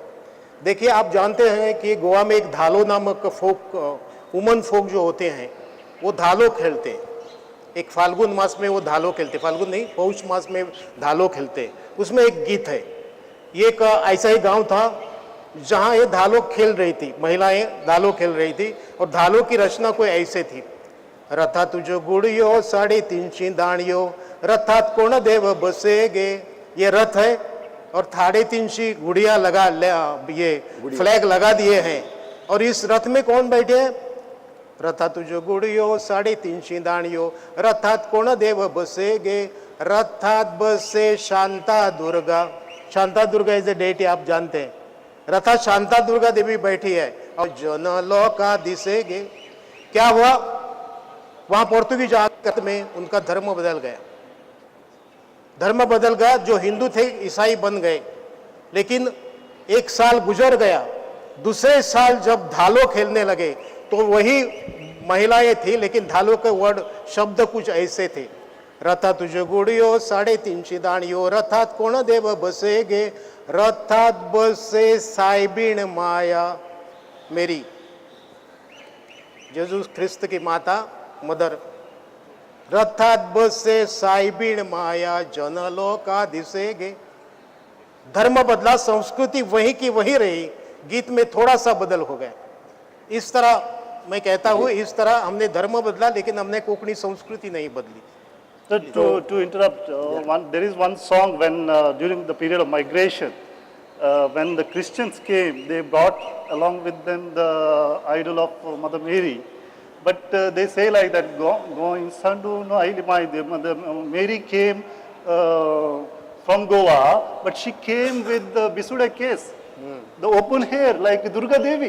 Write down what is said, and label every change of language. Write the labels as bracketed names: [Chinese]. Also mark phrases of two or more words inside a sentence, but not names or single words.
[Hindi] देखिए, आप जानते हैं कि गोवा में एक धालो नामक फोक, वुमन फोक जो होते हैं वो धालो खेलते हैं। एक फाल्गुन मास में वो धालो खेलते, फाल्गुन नहीं पौष मास में धालो खेलते। उसमें एक गीत है। ये एक ऐसा ही गांव था जहां ये धालो खेल रही थी, महिलाएं धालो खेल रही थी और धालो की रचना कोई ऐसे थी, [Konkani] रथा तुझो गुड़ियो 3.5 दाणियो रथात कोण देव बसेगे। [Hindi] ये रथ है और 3.5 गुड़िया लगा ये फ्लैग लगा दिए हैं और इस रथ में कौन बैठे हैं? [Konkani] रथा तुझो गुड़ियो 3.5 दाणियो रथात कोण देव बसेगे। रथात बसे शांता दुर्गा। [Hindi] शांता दुर्गा [English] is a deity, [Hindi] आप जानते हैं। रथात शांता दुर्गा देवी बैठी है और [Konkani] जन लोका दिसेगे। [Hindi] क्या हुआ? वहां पोर्तुगीज आगत में उनका धर्म बदल गया। धर्म बदल गया, जो हिंदू थे ईसाई बन गए। लेकिन एक साल गुजर गया, दूसरे साल जब धालो खेलने लगे तो वही महिलाएं थी, लेकिन धालो के वर्ड शब्द कुछ ऐसे थे, [Konkani] रथा तुझो गुड़ियो 3.5 दाणियो रथात कोण देव बसेगे। रथात बसे साइबिन माया मेरी, [Hindi] यीशु ख्रिस्त की माता मदर। [Konkani] रथात बसे साइबिन माया जनलो का दिसेगे। [Hindi] धर्म बदला, संस्कृति वही की वही रही, गीत में थोड़ा सा बदल हो गया। इस तरह मैं कहता हूँ, इस तरह हमने धर्म बदला लेकिन हमने कोंकणी संस्कृति नहीं बदली। [English] So to interrupt, there is one song when during the period of migration, when the Christians came, they brought along with them the idol of Mother Mary. But they say like that, going Sandu no Ailimai, Mother Mary came from Goa, but she came with the Bisuda case, the open hair like Durga Devi.